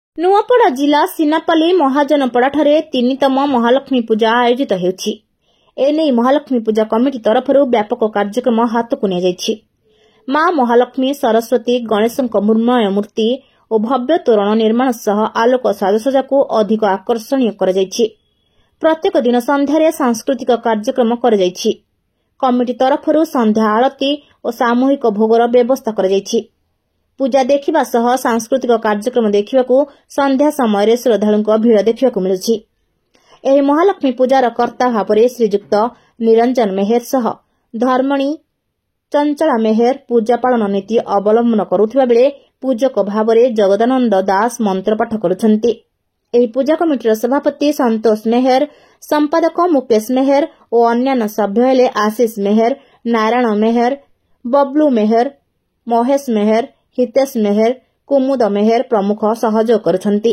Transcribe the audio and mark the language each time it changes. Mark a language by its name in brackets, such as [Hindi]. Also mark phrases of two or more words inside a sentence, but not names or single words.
[Odia] ନୂଆପଡ଼ା ଜିଲ୍ଲା ସିନାପାଲି ମହାଜନପଡ଼ାଠାରେ 3ତମ ମହାଲକ୍ଷ୍ମୀ ପୂଜା ଆୟୋଜିତ ହେଉଛି। ଏଣେ ମହାଲକ୍ଷ୍ମୀ ପୂଜା କମିଟି ତରଫରୁ ବ୍ୟାପକ କାର୍ଯ୍ୟକ୍ରମ ହାତକୁ ନିଆଯାଇଛି। ମାଁ ମହାଲକ୍ଷ୍ମୀ ସରସ୍ୱତୀ ଗଣେଶଙ୍କ ମୃଣ୍ମୟ ମୂର୍ତ୍ତି ଓ ଭବ୍ୟ ତୋରଣ ନିର୍ମାଣ ସହ ଆଲୋକ ସାଜସଜ୍ଜାକୁ ଅଧିକ ଆକର୍ଷଣୀୟ କରାଯାଇଛି। ପ୍ରତ୍ୟେକ ଦିନ ସନ୍ଧ୍ୟାରେ ସାଂସ୍କୃତିକ କାର୍ଯ୍ୟକ୍ରମ କରାଯାଇଛି। କମିଟି ତରଫରୁ ସନ୍ଧ୍ୟା ଆରତି ଓ ସାମୂହିକ ଭୋଗର ବ୍ୟବସ୍ଥା କରାଯାଇଛି। ପୂଜା ଦେଖିବା ସହ ସାଂସ୍କୃତିକ କାର୍ଯ୍ୟକ୍ରମ ଦେଖିବାକୁ ସନ୍ଧ୍ୟା ସମୟ ଶ୍ରଦ୍ଧାଳୁଙ୍କ ଭିଡ଼ ଦେଖିବାକୁ ମିଳୁଛି। ଏହି ମହାଲକ୍ଷ୍ମୀ ପୂଜାର କର୍ତ୍ତା ଭାବରେ ଶ୍ରୀଯୁକ୍ତ ନିରଞ୍ଜନ ମେହେର ସହ ଧର୍ମପତ୍ନୀ ଚଞ୍ଚଳା ମେହେର ପୂଜା ପାଳନ ନୀତି ଅବଲମ୍ବନ କରୁଥିବା ବେଳେ ପୂଜକ ଭାବରେ ଜଗଦାନନ୍ଦ ଦାସ ମନ୍ତ୍ରପାଠ କରୁଛନ୍ତି। ଏହି ପୂଜା କମିଟିର ସଭାପତି ସନ୍ତୋଷ ମେହେର, ସମ୍ପାଦକ ମୁକେଶ ମେହେର ଓ ଅନ୍ୟାନ୍ୟ ସଭ୍ୟ ହେଲେ ଆଶିଷ ମେହେର, ନାରାୟଣ ମେହେର, ବବଲୁ ମେହେର, ମହେଶ ମେହେର, ହିତେଶ ମେହେର, କୁମୁଦ ମେହେର ପ୍ରମୁଖ ସହଯୋଗ କରୁଛନ୍ତି।